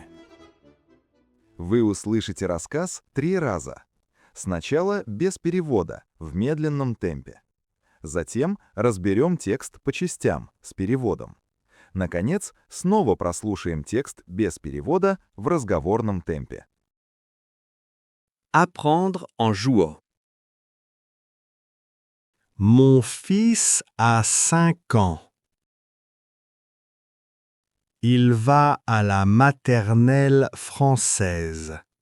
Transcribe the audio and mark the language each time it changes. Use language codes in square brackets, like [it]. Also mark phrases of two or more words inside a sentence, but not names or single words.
[ru] Вы услышите рассказ 3 раза. Сначала без перевода, в медленном темпе. Затем разберем текст по частям, с переводом. Наконец, снова прослушаем текст без перевода в разговорном темпе. [fr] Apprendre en jouant. Mon fils a 5 ans. Il va à la maternelle française.